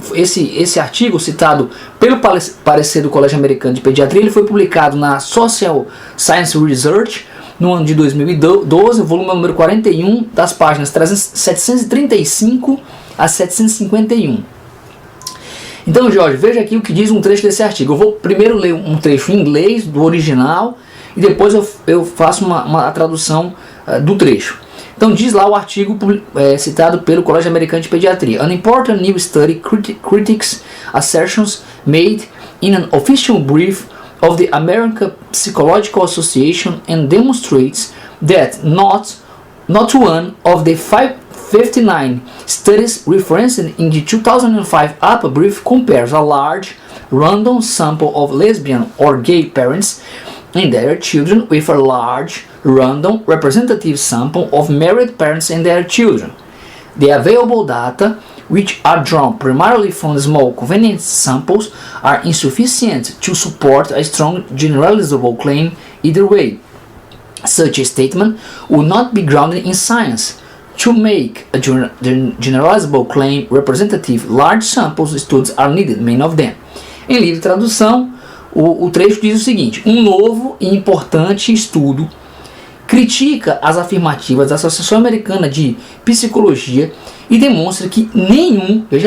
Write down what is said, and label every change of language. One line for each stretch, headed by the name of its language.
Portuguese: Esse artigo, citado pelo parecer do Colégio Americano de Pediatria, ele foi publicado na Social Science Research no ano de 2012, volume número 41, das páginas 735 a 751. Então, Jorge, veja aqui o que diz um trecho desse artigo. Eu vou primeiro ler um trecho em inglês, do original, e depois eu faço uma tradução do trecho. Então diz lá o artigo citado pelo Colégio Americano de Pediatria.
English: An important new study critiques assertions made in an official brief of the American Psychological Association and demonstrates that not one of the 59 studies referenced in the 2005 APA brief compares a large random sample of lesbian or gay parents and their children with a large random representative sample of married parents and their children. The available data, which are drawn primarily from small convenient samples, are insufficient to support a strong generalizable claim either way. Such a statement would not be grounded in science. To make a generalizable claim, representative large samples studies are needed, many of them.
Portuguese: Em livre tradução, o trecho diz o seguinte: um novo e importante estudo critica as afirmativas da Associação Americana de Psicologia e demonstra que nenhum